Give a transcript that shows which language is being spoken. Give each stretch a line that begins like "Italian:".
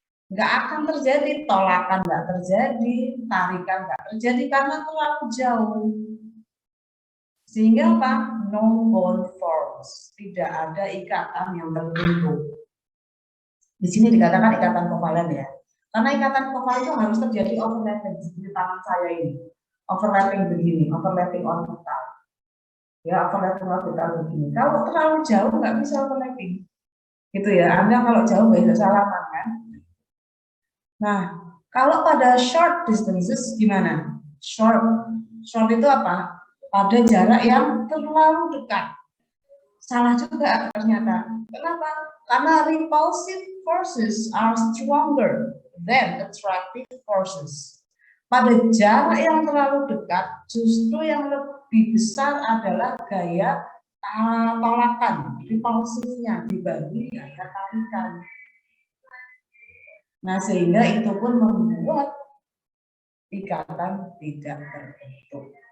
Indonesian: Nggak akan terjadi, tolakan nggak terjadi, tarikan nggak terjadi karena terlalu jauh. Sehingga apa?
English: No bond forms,
Indonesian: tidak ada ikatan yang terbentuk. Di sini dikatakan ikatan kovalen ya. Karena ikatan kovalen itu harus terjadi overlapping seperti tangan saya ini. Overlapping begini, overlapping orbital. Ya, overlapping orbital begini. Kalau terlalu jauh nggak bisa overlapping. Gitu ya. Anda kalau jauh nggak bisa salaman kan? Nah, kalau pada short distances gimana? Short itu apa? Pada jarak yang terlalu dekat. Salah juga ternyata. Kenapa? Karena
English: repulsive forces are stronger than attractive forces.
Indonesian: Pada jarak yang terlalu dekat, justru yang lebih besar adalah gaya tolakan, repulsifnya dibanding gaya tarikan. Nah, sehingga itu pun membuat ikatan tidak terbentuk.